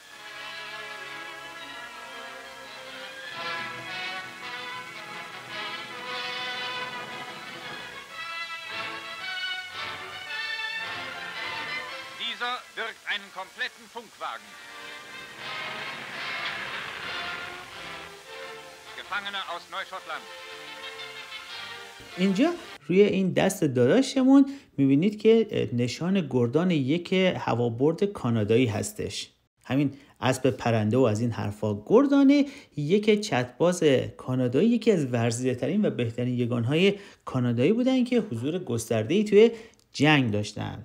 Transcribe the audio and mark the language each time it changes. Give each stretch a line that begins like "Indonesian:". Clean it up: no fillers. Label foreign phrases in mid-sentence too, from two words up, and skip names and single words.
German: Dieser birgt einen kompletten Funkwagen. Gefangene aus Neuschottland.
Persian: اینجا روی این دست داداشمون میبینید که نشان گردان یک هوابرد کانادایی هستش. همین اسب پرنده و از این حرفا. گردان یک چتباز کانادایی، یکی از ورزیده‌ترین و بهترین یگانهای کانادایی بودن که حضور گسترده‌ای توی جنگ داشتن.